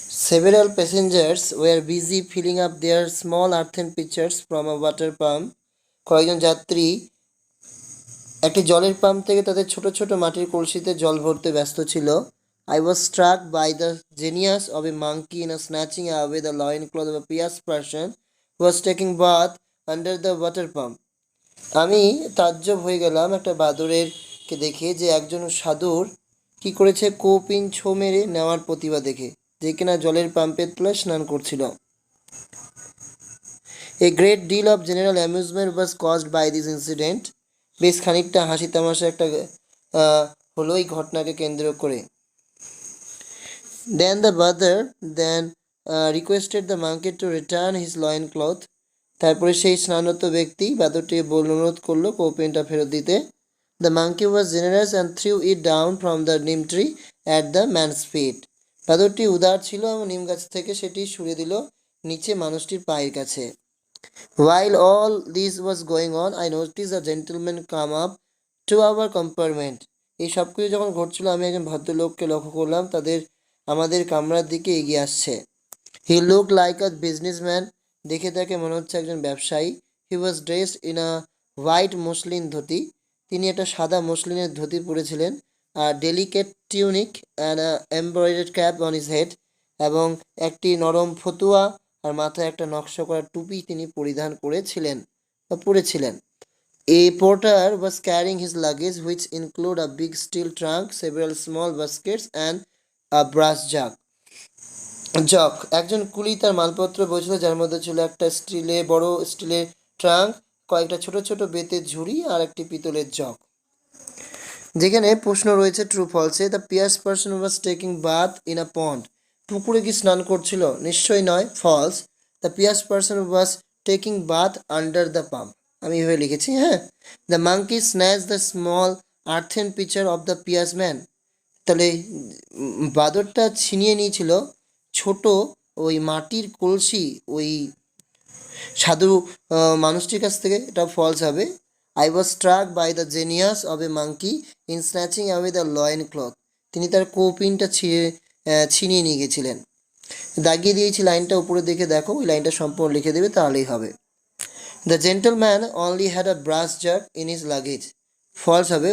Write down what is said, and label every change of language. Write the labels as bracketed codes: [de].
[en] Several passengers were busy filling up their small earthen pitchers from a water pump. [bn] কয়েকজন যাত্রী একটি জলের pump থেকে তাদের ছোট ছোট মাটির কলসিতে জল ভরতে ব্যস্ত ছিল। [en] I was struck by the genius of a monkey in snatching away the loincloth of a pious person who was taking bath under the water pump. [bn] আমি তাজ্জব হয়ে গেলাম একটা বাদরের কে দেখে যে একজন সাধুর কি করেছে কৌপিন ছো মেরে নেওয়ার প্রতিভা দেখে, যে কিনা জলের পাম্পের তলায় স্নান করছিল। [en] A great deal of general amusement was caused by this incident. [bn] বেশ খানিকটা হাসি তামাশা একটা হলো এই ঘটনাকে কেন্দ্র করে। [en] Then the brother requested the monkey to return his loincloth. [bn] তারপরে সেই স্নানত ব্যক্তি বাদরটি অনুরোধ করলো কৌপিনটা ফেরত দিতে। [en] The monkey was generous and threw it down from the neem tree at the man's feet. [bn] বাদরটি উদার ছিল এবং নিম গাছ থেকে সেটি সরিয়ে দিল নিচে মানুষটির পায়ের কাছে। [en] While all this was going on, I noticed a gentleman come up to our compartment. [bn] এই সব কিছু যখন ঘটছিল আমি একজন ভদ্রলোককে লক্ষ্য করলাম আমাদের কামরার দিকে এগিয়ে আসছে। [en] He looked like a businessman. [bn] দেখে তাকে মনে হচ্ছে একজন ব্যবসায়ী। [en] He was dressed in a white muslin dhoti. [bn] তিনি একটা সাদা মসলিনের ধুতি পরেছিলেন। [en] আর delicate tunic and a embroidered cap on his head. [bn] এবং একটি নরম ফতুয়া আর মাথায় একটা নকশা করা টুপি তিনি পরিধান পরেছিলেন। [en] A porter was carrying his luggage, which include a big steel trunk, several small baskets and a brass jug. [bn] একজন কুলি তার মালপত্র বইছিল, যার মধ্যে ছিল একটা বড় স্টিলের ট্রাঙ্ক, কয়েকটা ছোট ছোট বেতের ঝুড়ি আর একটি পিতলের জগ। যেখানে প্রশ্ন রয়েছে true ফলসে। [en] The pious person was taking bath in a pond. [bn] পুকুরে কি স্নান করছিল? নিশ্চয়ই নয়, false. [en] The pious person was taking bath under the pump. [bn] আমি এভাবে লিখেছি, হ্যাঁ। [en] The monkey snatch the small earthen pitcher of the pious man. [bn] তাহলে বাদরটা ছিনিয়ে নিয়েছিল ছোট ওই মাটির কলসি ওই সাধু মানুষটির কাছ থেকে, এটা ফলস হবে। [en] I was struck by the genius of a monkey in snatching away the loincloth. [bn] তিনি তার কৌপিনটা ছিনিয়ে নিয়ে গেছিলেন। দাগিয়ে দিয়েছি লাইনটা, উপরে দেখে দেখো, ওই লাইনটা সম্পূর্ণ লিখে দেবে তাহলেই হবে। [en] The gentleman only had a brass jug in his luggage. [bn] False হবে।